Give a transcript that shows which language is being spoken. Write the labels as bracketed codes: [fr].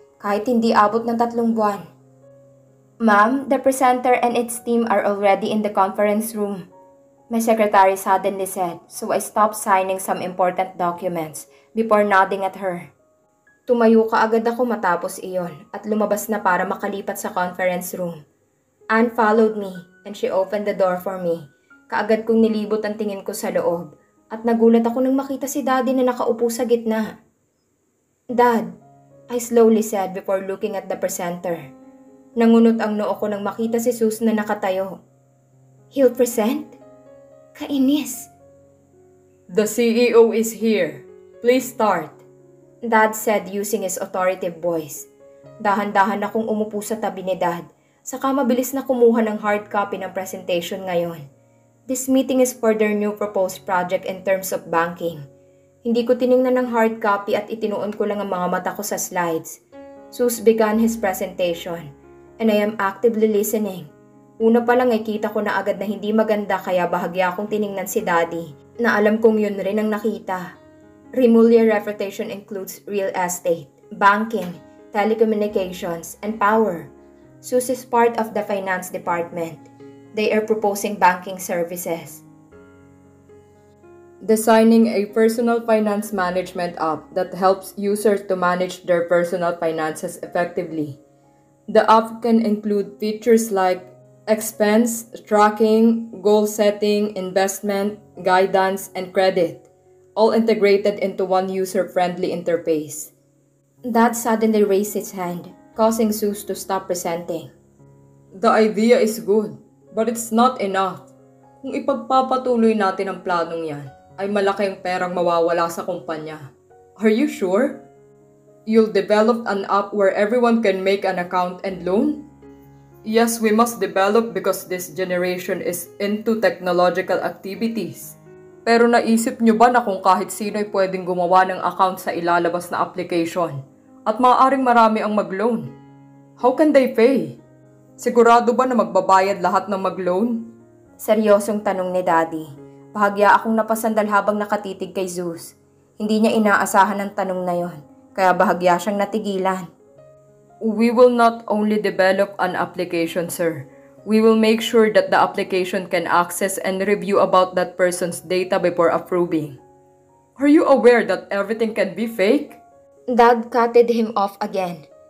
[tl] Kahit hindi abot ng 3 buwan. [en] Ma'am, the presenter and its team are already in the conference room. My secretary suddenly said, so I stopped signing some important documents before nodding at her. [tl] Tumayo kaagad ako matapos iyon at lumabas na para makalipat sa conference room. [en] Anne followed me and she opened the door for me. [tl] Kaagad kong nilibot ang tingin ko sa loob at nagulat ako nang makita si Daddy na nakaupo sa gitna. [en] Dad, I slowly said before looking at the presenter. [tl] Nangunot ang noo ko nang makita si Sus na nakatayo. [en] He'll present? [tl] Kainis. [en] The CEO is here. Please start. Dad said using his authoritative voice. [tl] Dahan-dahan akong umupo sa tabi ni Dad. Saka mabilis na kumuha ng hard copy ng presentation ngayon. [en] This meeting is for their new proposed project in terms of banking. [tl] Hindi ko tiningnan ng hard copy at itinuon ko lang ang mga mata ko sa slides. [en] Zeus began his presentation, and I am actively listening. [tl] Una pa lang ay kita ko na agad na hindi maganda kaya bahagya akong tiningnan si Daddy na alam kong yun rin ang nakita. [en] Remulia reputation includes real estate, banking, telecommunications, and power. Zeus is part of the finance department. They are proposing banking services. Designing a personal finance management app that helps users to manage their personal finances effectively. The app can include features like expense tracking, goal setting, investment, guidance, and credit, all integrated into one user-friendly interface. Dad suddenly raised his hand, causing Zeus to stop presenting. The idea is good, but it's not enough. [tl] Kung ipagpapatuloy natin ang planong yan, ay malaking perang mawawala sa kumpanya. [en] Are you sure? You'll develop an app where everyone can make an account and loan? Yes, we must develop because this generation is into technological activities. [tl] Pero naisip nyo ba na kung kahit sino ay pwedeng gumawa ng account sa ilalabas na application at maaaring marami ang mag-loan? [en] How can they pay? [tl] Sigurado ba na magbabayad lahat ng mag-loan? Seryosong tanong ni Daddy. Bahagya akong napasandal habang nakatitig kay Zeus. Hindi niya inaasahan ang tanong na yon, kaya bahagya siyang natigilan. [en] We will not only develop an application, sir. We will make sure that the application can access and review about that person's data before approving. Are you aware that everything can be fake? Dad cutted him off again.